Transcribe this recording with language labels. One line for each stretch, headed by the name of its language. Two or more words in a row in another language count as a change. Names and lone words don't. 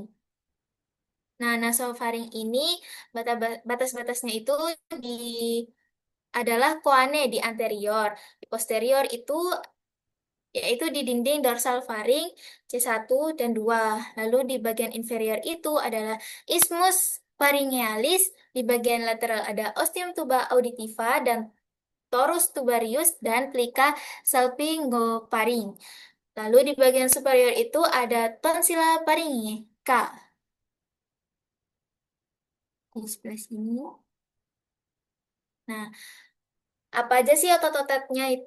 Indonesian: Nah, nasofaring ini batas-batasnya itu di adalah koane di anterior. Di posterior itu yaitu di dinding dorsal faring C1 dan 2. Lalu di bagian inferior itu adalah
Latin: isthmus pharyngealis,
Indonesian: di bagian lateral ada
Latin: ostium tuba auditiva
Indonesian: dan
Latin: torus tubarius
Indonesian: dan
Latin: plica salpingofaring.
Indonesian: Lalu di bagian superior itu ada
Latin: tonsila pharyngeca
Indonesian: di sebelah sini. Nah, apa aja sih otot-ototnya itu?